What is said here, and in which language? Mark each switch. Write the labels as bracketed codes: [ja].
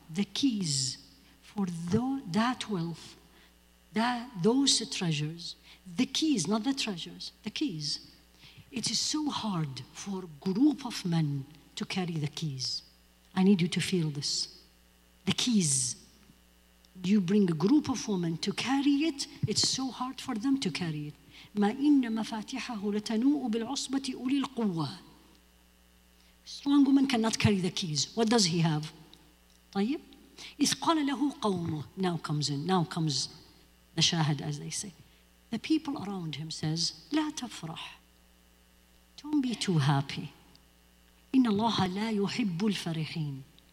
[en] The keys for that wealth, those treasures, the keys, not the treasures, the keys. It is so hard for a group of men to carry the keys. I need you to feel this. The keys. You bring a group of women to carry it, it's so hard for them to carry it. [ar] ما إن مفاتيحه لتنوء بالعصبة أولي القوة. [en] Strong woman cannot carry the keys. What does he have? [ar] طيب. إذ قال له قومه. [en] Now comes the shahid, as they say. The people around him says, [ar] لا تفرح. [en] Don't be too happy. [ar] إن الله لا يحب الفرحين.